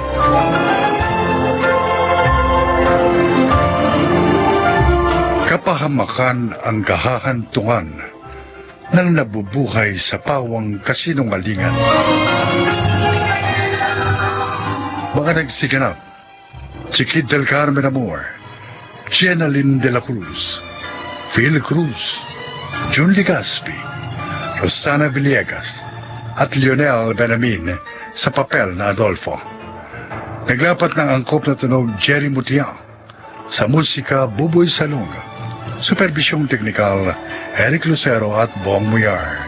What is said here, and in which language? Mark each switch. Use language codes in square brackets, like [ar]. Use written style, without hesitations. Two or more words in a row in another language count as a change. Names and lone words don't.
[tl] Kapahamakan ang kahahantungan ng nabubuhay sa pawang kasinungalingan. Mga nagsiganap, si Kid del Carmen Amor, Jenaline de la Cruz, Phil Cruz, Jun Ligaspi, Rosana Villegas, at Lionel Benamin sa papel na Adolfo. Naglapat ng angkop na tunog Jerry Mutiang, sa musika Buboy Salong, supervisyong teknikal Eric Lucero at Bong Muyar.